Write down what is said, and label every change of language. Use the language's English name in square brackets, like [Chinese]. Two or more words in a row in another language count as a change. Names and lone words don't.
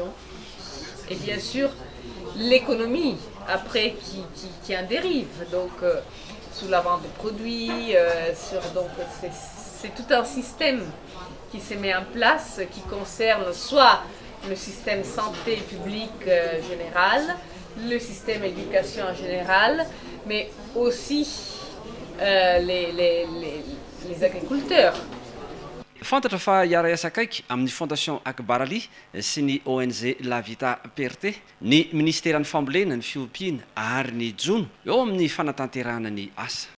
[French] Et bien sûr, l'économie, après, qui en dérive, donc sous la vente de produits, donc c'est tout un système qui se met en place, qui concerne soit le système santé publique général, le système éducation en général, mais aussi les agriculteurs. [Malagasy] Fantatra fa hiara-iasa akaiky amin'ny Fondation Akbarali sy ny ONG La Vita Perte ny Ministeran'ny Fambolena ny Fiompiana ary ny Jona eo amin'ny fanatanterahana ny asa.